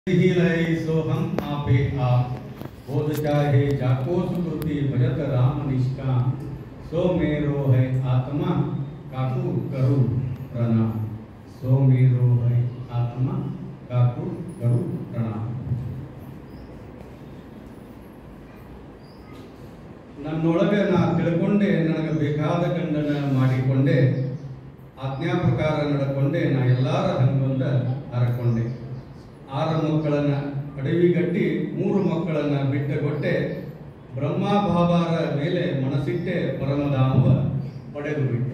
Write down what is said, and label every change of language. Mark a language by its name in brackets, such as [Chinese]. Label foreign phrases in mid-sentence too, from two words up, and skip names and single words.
[Hindi] सो हम आपे आप बोध चाहे जाको सुकृति भजत राम निष्काम सो मेरो है आत्मा काकु करु प्रणाम सो मेरो है आत्मा काकु करु प्रणाम। [Kannada] ನನ್ನೊಳಗೆ ನಾ ತಿಳ್ಕೊಂಡೆ ನನಗೆ ಬೇಕಾದ ಗಂಡನ ಮಾಡಿಕೊಂಡೆ ಆಜ್ಞಾ ಪ್ರಕಾರ ನಡ್ಕೊಂಡೆ ನಾ ಎಲ್ಲಾರ ಹಂಗೊಂದ ಹರಕೊಂಡೆ 6 ಮಕ್ಕಳನ್ನ ಅಡವಿಗಟ್ಟಿ 3 ಮಕ್ಕಳನ್ನ ಬಿಟ್ಟಗೊಟ್ಟೆ ಬ್ರಹ್ಮ ಬಾಬಾರ ಮೇಲೆ ಮನಸ್ಸಿಟ್ಟೆ ಪರಮಧಾಮ ಪಡೆದು ಬಿಟ್ಟೆ।